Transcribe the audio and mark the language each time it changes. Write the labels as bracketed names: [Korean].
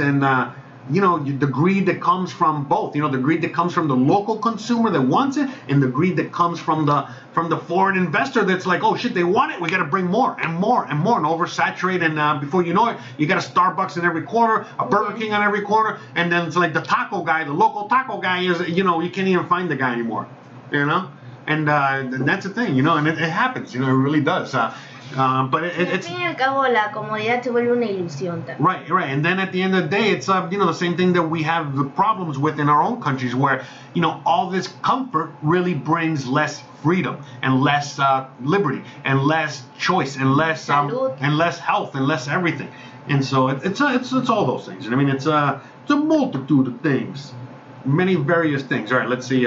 [English] And, the greed that comes from both, the greed that comes from the local consumer that wants it, and the greed that comes from the foreign investor that's like, oh shit, they want it, we got to bring more and more and more and oversaturate, and before you know it, you got a Starbucks in every corner, a Burger King on every corner, and then it's like the taco guy, the local taco guy is, you can't even find the guy anymore, and that's the thing, and it happens, it really does. But it's. [Spanish] Al fin y al cabo, la comodidad se vuelve una ilusión también. [English] Right. And then at the end of the day, it's the same thing that we have the problems with in our own countries, where all this comfort really brings less freedom and less liberty and less choice and less health and less everything. And so it's all those things. I mean, it's a multitude of things, many various things. All right, let's see.